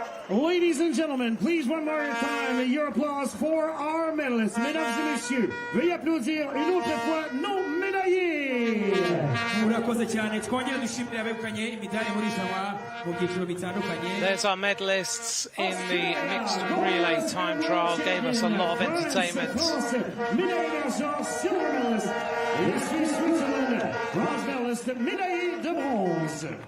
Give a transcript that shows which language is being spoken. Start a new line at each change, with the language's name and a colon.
English: Ladies and gentlemen, please one more time, your applause for our medalists.
French: Mesdames et messieurs, veuillez applaudir une autre fois nos médaillés.
Kinyarwanda: Murakoze cyane, twongere dushimire abegukanye imidari muri irushanwa mu byiciro bitandukanye.
English: There's our medalists in the mixed relay time trial, gave us a lot of entertainment.
French: Médaille d'argent,
English: silver medalist.
French: Ici Switzerland,
English: bronze medalist,
French: médaille de bronze.